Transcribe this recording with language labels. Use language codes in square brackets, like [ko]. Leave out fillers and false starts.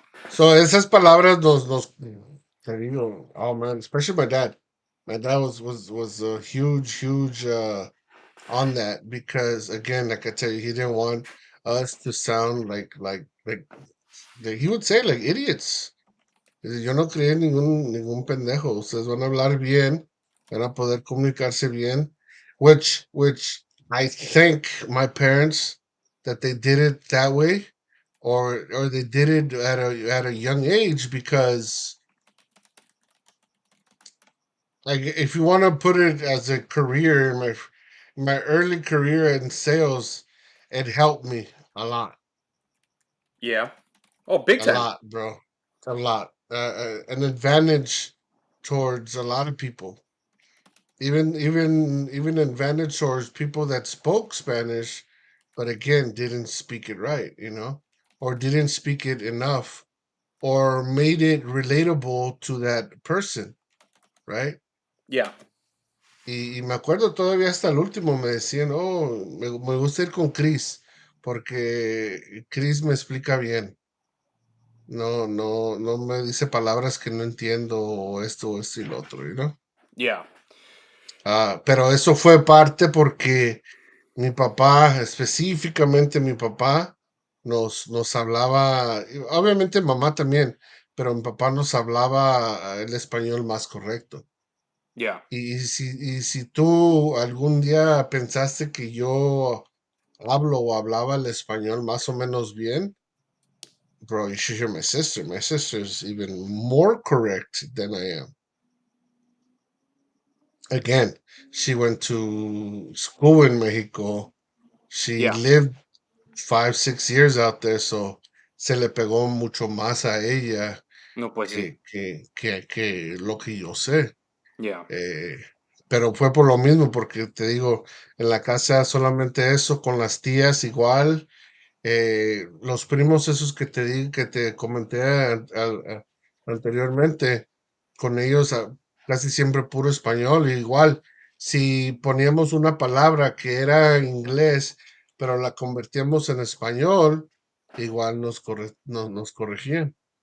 [en] So [es] esas palabras nos te digo, [en] oh man, especially my dad. My dad was a huge on that because again, like I tell you, he didn't want us to sound like he would say like idiots. [es] Dice, yo no creé ningún pendejo. Ustedes van a hablar bien, van a poder comunicarse bien, [en] which I think my parents that they did it that way, or they did it at a young age because like if you want to put it as a career in my early career in sales, it helped me a lot, Yeah. Oh, big time. bro, a lot, an advantage towards a lot of people. Even advantage towards people that spoke Spanish, but again didn't speak it right, you know, or didn't speak it enough, or made it relatable to that person, right? Yeah. [es] Y me acuerdo todavía hasta el último me decían, oh, me gusta ir con Chris, porque Chris me explica bien. No me dice palabras que no entiendo, o esto y lo otro, ¿no? [en] Yeah. [es] Pero eso fue parte porque mi papá, específicamente mi papá, nos hablaba, y obviamente mamá también, pero mi papá nos hablaba el español más correcto. [en] Yeah. [es] Y si tú algún día pensaste que yo hablo o hablaba el español más o menos bien, bro, [en] you should hear my sister. My sister's even more correct than I am. Again, she went to school in Mexico. She Yeah. lived 5, 6 years out there, so [es] se le pegó mucho más a ella No, pues sí. que lo que yo sé. [en] Yeah. [es] Eh, pero fue por lo mismo, porque te digo, en la casa solamente eso, con las tías igual, los primos esos que te di, que te comenté anteriormente, con ellos casi siempre puro español, e igual, si poníamos una palabra que era inglés, pero la convertíamos en español, igual nos corregían.